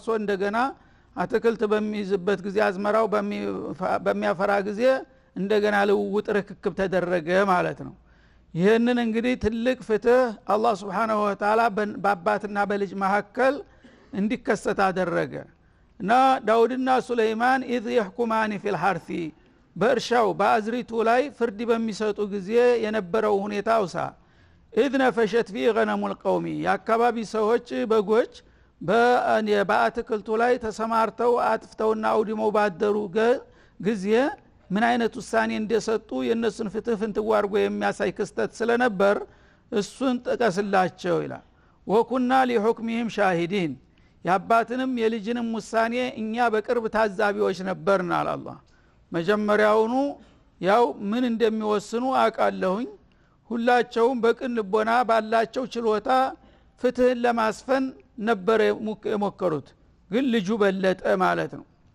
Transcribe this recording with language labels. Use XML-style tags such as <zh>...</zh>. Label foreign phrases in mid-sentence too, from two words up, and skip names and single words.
<am>እንደገና አትክልት በሚይዝበት ጊዜ አዝመራው በሚያፈራ ጊዜ እንደገና ልውውጥ ርክክብ ተደረገ ማለት ነው ይሄንን እንግዲህ ትልቅ ፍትህ አላህ</am> <ar>سبحانه وتعالى</ar> <am>በአባትና በልጅ መካከል እንዲከሰት አደረገ እና ዳውድና ሱለይማን</am> <ar>إذ يحكمان في الحرث</ar> <am>በእርሻው በአዝሪቱ ላይ ፍርድ በሚሰጡ ጊዜ የነበረው ሁኔታ ውሳ</am> <ar>إذ نفشت في غنم القوم</ar> <am>ያካባቢ ሰዎች በጎች በአትክልቱ ላይ ተሰማርተው አጥፍተውና አውድመው ባደሩ ጊዜ ምን አይነት ውሳኔ እንደሰጡ የነሱን ፍትህ ፍንትው አድርጎ የሚያሳይ ክስተት ስለነበር እሱን ጠቀስላቸው ይላል</am> <ar>وكنا لحكمهم شاهدين</ar> <am>ያባትንም የልጅንም ውሳኔ እኛ በቅርብ ታዛቢዎች ነበርና አላህ መጀመሪያውኑ ያው ምን እንደሚወስኑ አቃለሁኝ ሁላቸውም በቅን ልቦና ባላቸው ችሎታ ፍትህን ለማስፈን ነበር የሞከሩት ግን ልጁ በለጠ ማለት ነው</am>